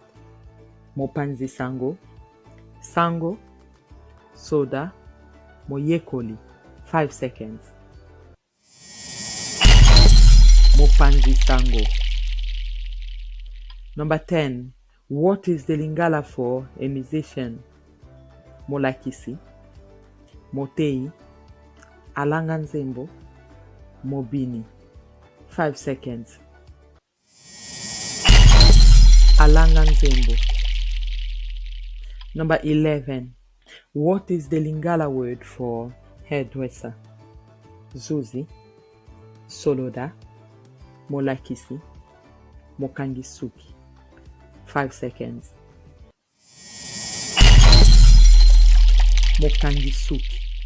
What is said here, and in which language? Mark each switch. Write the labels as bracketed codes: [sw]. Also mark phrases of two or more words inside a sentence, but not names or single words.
[ln] Mopanzi Sango, Sango, Soda, Moyekoli. 5 seconds. Mopanzi Sango. [en] Number 10. What is the Lingala for a musician? [ln] Molakisi, Motei, Alanganzembo, Mobini. 5 seconds. alanga nzembo. [en] Number 11. What is the Lingala word for hairdresser? [ln] Zuzi, Soloda, Molakisi, Mokangisuki. 5 seconds. Mokangisuki.